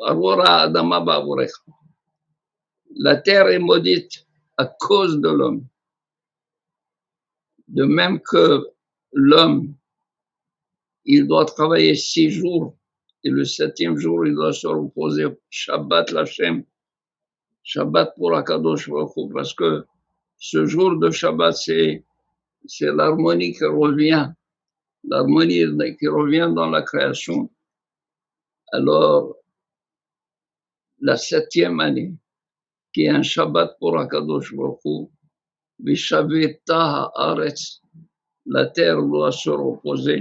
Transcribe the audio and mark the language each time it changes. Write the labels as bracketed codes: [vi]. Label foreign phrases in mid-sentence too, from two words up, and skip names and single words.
[he] ארורה האדמה בעבורך. [fr] La terre est maudite à cause de l'homme. De même que l'homme, il doit travailler 6 jours et le 7e jour, il doit se reposer. [he] שבת לה'. שבת pour הקדוש ברוך הוא, [fr] parce que ce jour de Shabbat, c'est l'harmonie qui revient. L'harmonie qui revient dans la création. Alors, la 7e année, qui est un Shabbat pour [he] הקדוש ברוך הוא, ושבתה הארץ, [fr] la terre doit se reposer.